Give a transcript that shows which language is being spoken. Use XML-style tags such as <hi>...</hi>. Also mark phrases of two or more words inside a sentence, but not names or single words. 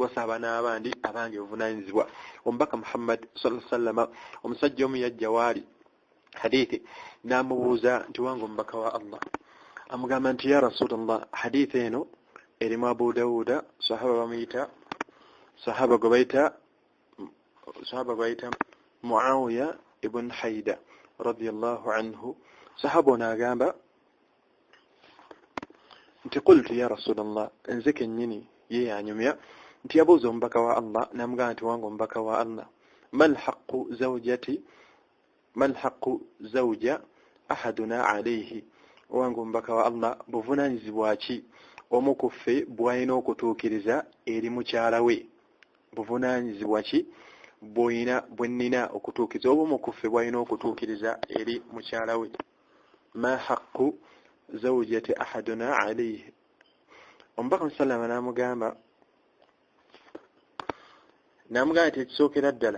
<lg>tuwasa abaana abandi abange obuvunaanyizibwa omubaka Muhammad</lg> <ar>صلى الله عليه وسلم</ar> <lg>omusajja omu yajja waali hadithi n'amubuuza nti wange omubaka wa Allah amugamba nti</lg> <ar>يا رسول الله</ar> <lg>hadithi eno erimu Abu Dawuda sahaba gwe bayita Muawiya ibn Haida</lg> <ar>رضي الله عنه</ar> <lg>sahaba ono agamba nti</lg> <ar>قلت يا رسول الله</ar> <lg>nze kennyini ye yanyumya nti yabuuza omubaka wa Allah n'amugamba nti wange omubaka wa Allah mal</lg> <ar>حق زوجة أحدنا عليه</ar> <lg>wange omubaka wa Allah buvunaanyizibwa ki omu ku ffe bw'alina okutuukiriza eri mukyala we buvunaanyizibwa ki bwe nnina okutuukiriza oba omu ku ffe bw'alina okutuukiriza eri mukyala we</lg> <ar>ما حق زوجة أحدنا عليه</ar> <lg>omubaka sallama n'amugamba nti ekisookera ddala</lg>